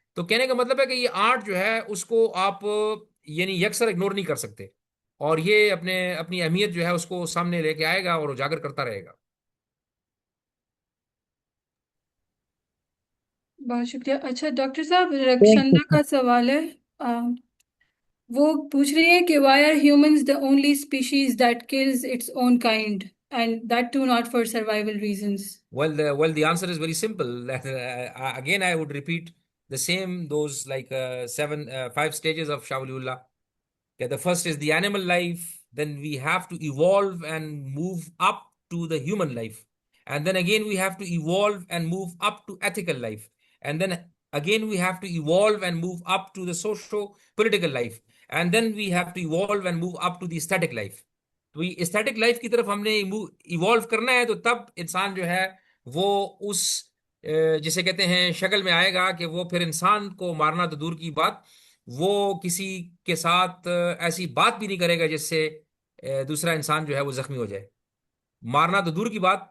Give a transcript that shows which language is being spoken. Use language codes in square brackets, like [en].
[ur] تو کہنے کا مطلب ہے کہ یہ آرٹ جو ہے اس کو آپ یعنی یکسر اگنور نہیں کر سکتے، اور یہ اپنی اہمیت جو ہے اس کو سامنے لے کے آئے گا اور اجاگر کرتا رہے گا. بہت شکریہ. اچھا ڈاکٹر صاحب، [en] Thank you. [ur] رکشندہ کا سوال ہے. وہ پوچھ رہی ہیں کہ [en] why are humans the only species that kills its own kind and that too not for survival reasons. Well, the answer is very simple. Again, I would repeat the same, those like 5 stages of Shah Waliullah. Okay, the first is the animal life, then we have to evolve and move up to the human life. And then again, we have to evolve and move up to ethical life. And then again, we have to evolve and move up to the socio-political life. And then we have to evolve and move up to the aesthetic life. [ur] تو یہ static life کی طرف ہم نے evolve کرنا ہے، تو تب انسان جو ہے وہ اس جسے کہتے ہیں شکل میں آئے گا کہ وہ پھر انسان کو مارنا تو دور کی بات، وہ کسی کے ساتھ ایسی بات بھی نہیں کرے گا جس سے دوسرا انسان جو ہے وہ زخمی ہو جائے. مارنا تو دور کی بات.